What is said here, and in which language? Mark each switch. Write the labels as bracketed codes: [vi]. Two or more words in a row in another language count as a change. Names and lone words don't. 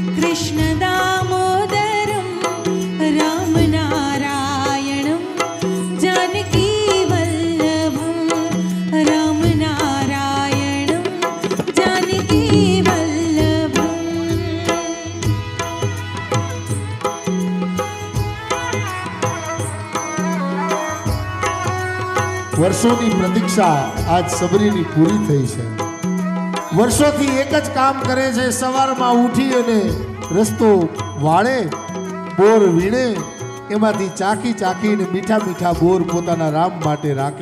[sa] कृष्ण दामोदरं रामनारायणं जानकी वल्लभं रामनारायणं जानकी वल्लभं। [gu] વર્ષોની પ્રતીક્ષા આજ સબરીની પૂરી થઈ છે। વર્ષોથી એક જ કામ કરે છે, સવારમાં ઉઠી અને રસ્તો વાળે, બોર વીણે, એમાંથી ચાખી ચાખીને મીઠા મીઠા બોર પોતાના રામ માટે રાખે।